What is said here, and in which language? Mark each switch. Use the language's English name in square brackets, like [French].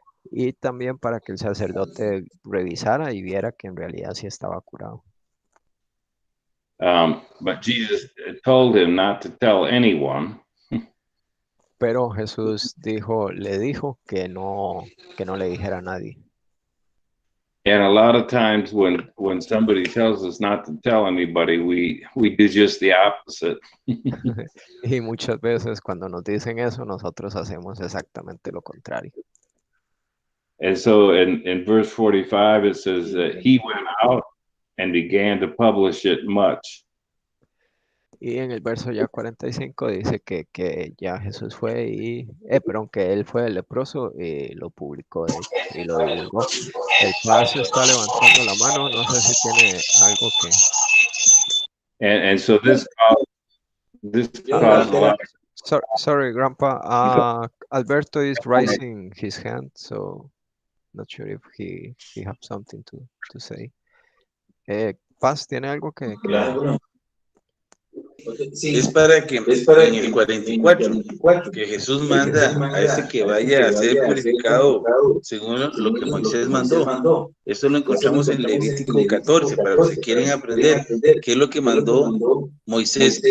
[Spanish] Y también para que el sacerdote revisara y viera que en realidad sí estaba curado. [English] But Jesus told him not to tell anyone. [Spanish] Pero Jesús le dijo que no le dijera a nadie. [English] And a lot of times when somebody tells us not to tell anybody, we do just the opposite. [Spanish] Y muchas veces cuando nos dicen eso, nosotros hacemos exactamente lo contrario. [English] And so in verse 45, it says that he went out and began to publish it much. [Spanish] Y en el verso ya 45 dice que ya Jesús fue perdón, que él fue el leproso y lo publicó, de hecho, y lo divulgó. El paso está levantando la mano, no sé si tiene algo que... [English] And so this caused a lot of, Sorry, Grandpa. Alberto is raising his hand, so not sure if he have something to say. Paz, [Spanish] ¿tiene algo que... es para que en el 44, que Jesús manda a este que vaya a ser purificado según lo que Moisés mandó. Esto lo encontramos en Levítico 14, para los que quieren aprender qué es lo que mandó Moisés.